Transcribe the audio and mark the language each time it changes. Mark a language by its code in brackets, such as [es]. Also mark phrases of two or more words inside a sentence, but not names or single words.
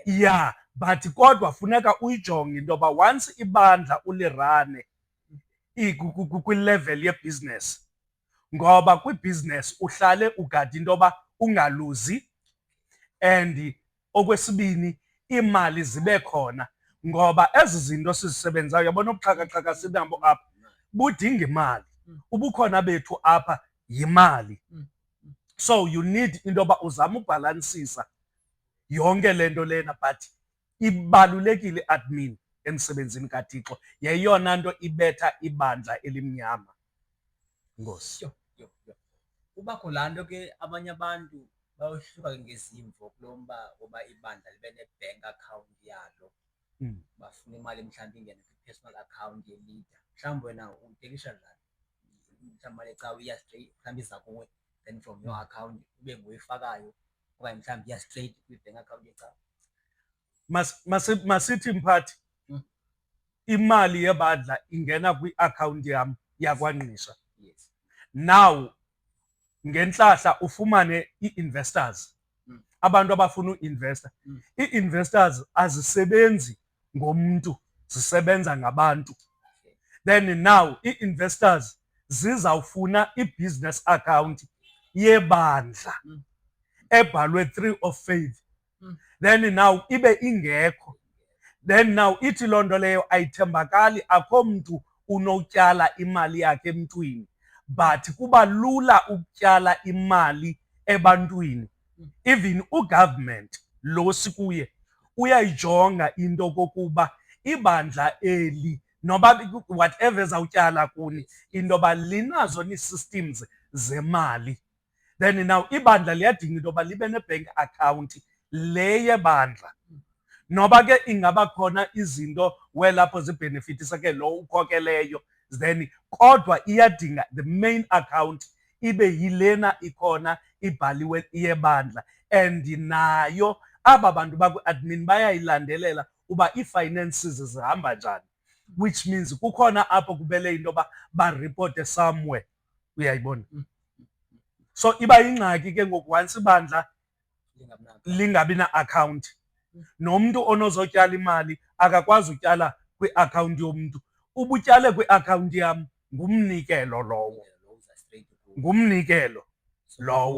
[en] Yeah, but [xh] kodwa funeka uyijonge into yoba once ibandla ulirane kwi-level yebhizinesi, ngoba kwibhizinesi uhlale ugada into yoba ungaluzi, and okwesibini iimali zibe khona, ngoba ezi zinto sizisebenzayo yabona ubuxhakaxhaka sinabo apha budinga imali. Ubukhona bethu apha yimali. [en] So you need [xh] into yoba uzame ubhalansisa yonke le nto lena, but ibalulekile i-admin emsebenzini kaThixo. Yeyona nto ibetha ibandla elimnyama. Enkosi. Kubakho laa nto ke abanye abantu bayohluka ke ngezimvo kulo mba woba ibandla libe ne-bank account yalo. Bafuna imali mhlawumbi ingene kwi-personal account ye-leader. Mhlawumbi wena utekisha njani? Mhlawumbi imali ecawe iya straight, mhlawumbi iza kuwe, [en] then from your account [xh] ube nguyifakayo, okanye mhlawumbi iya straight kwi-bank account yecawe. Masithi mphathi, imali yebandla ingena kwi-akhawunti yam yakwaNgqisha. Yes. Now ngentlahla ufumane ii-investors, abantu abafuna uinvesta. Ii-investors azisebenzi ngomntu, zisebenza ngabantu. [en] Then now [xh] ii-investors zizawufuna i-business account yebandla ebhalwe 3 of faith. [en] Then now [xh] ibe ingekho. [en] Then now [xh] ithi loo nto leyo ayithembakali, akho mntu unotyala imali yakhe emntwini, but kuba lula ukutyala imali ebantwini. Even ugovernment lo sikuye uyayijonga into kokuba ibandla eli noba whatever ezawutyala kuni into yoba linazo nee-systems zemali. [en] Then now [xh] ibandla liyadinga into yoba libe ne-bank account le yebandla. Noba ke ingaba khona izinto welapho zibhenefithisa ke lo ukhokeleyo, then kodwa iyadinga [en] the main account [xh] ibe yilena ikhona ibhaliwe yebandla, and nayo aba bantu bakwi-admin bayayilandelela uba ii-finances zihamba njani, [en] which means [xh] kukhona apho kubele into yoba baripote somewhere uyayibona. So iba yingxaki ke ngoku once ibandla lingabi na-akhawunti, nomntu onozotyala imali akakwazi utyala kwi-akhawunti yomntu. Uba utyale kwi-akhawunti yam ngumnikelo lowo, ngumnikelo lowo.